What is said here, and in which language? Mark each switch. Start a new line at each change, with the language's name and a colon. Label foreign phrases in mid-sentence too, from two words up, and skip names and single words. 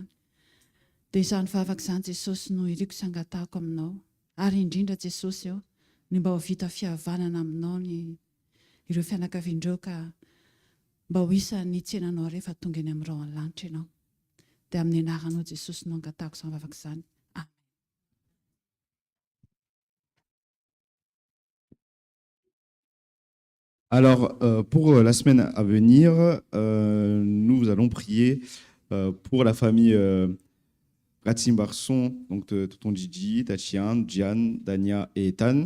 Malagasy: Dia izany vavaka izany Jesosy no iriko sangatahako aminao. Ary indrindra Jesosy eo, ny mba ho vita fihavanana aminao ireo fianakavian'ireo ka mba ho isan'ny tsenanao rehefa tonga eny amin'ny rao lanitra ianao. Dia amin'ny anaranao Jesosy no angatahako izany vavaka izany.
French: Alors, pour la semaine à venir, nous allons prier pour la famille Ratsimbarson, donc Tonton Gigi, Tatiane, Diane, Dania et Ethan.